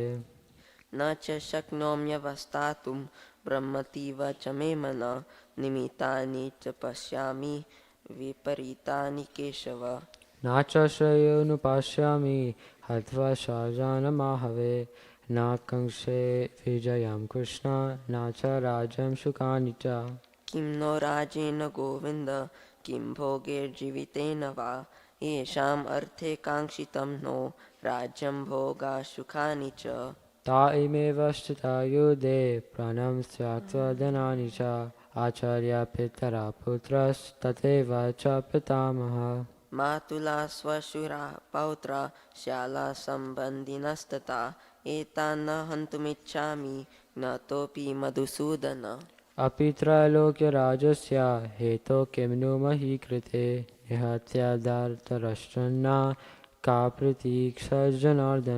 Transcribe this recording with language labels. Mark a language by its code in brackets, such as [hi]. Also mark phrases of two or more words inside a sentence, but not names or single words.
[sa] ન ચ શક્નોમ્યવસ્થાતું બ્રહ્મતીવ ચ મે મન નિમિત્તાની ચ પશ્યામિ વિપરીતાની કેશવ નાચશ્રયોનુપાસ્યામિ હત્વા શાર્જાનમાહવે નાકંક્ષે વિજયં કૃષ્ણ નાચ રાજ્યં સુખાનિ ચ કિમ નો રાજેન ગોવિંદ કિમ ભોગૈર્જીવિતેન વા येषाम् अर्थे काङ्क्षितं नो राज्यं भोगा सुखानि च તા ઇમેવ સ્થિતા યુધે પ્રાણં ત્યક્ત્વા ચ આચાર્ય પિતરા પુત્રસ્તથૈવ ચ પિતામહ मातुला स्वशुरा पौत्रा श्याला सम्बन्धिनस्तथा एतान् न हन्तुमिच्छामि ज्ञातोऽपि मधुसूदन अपि त्रैलोक्यराजस्य हेतो किं नु मही कृते निहत्यादार्तराष्ट्रन्ना का प्रतीक्षार्जनार्दन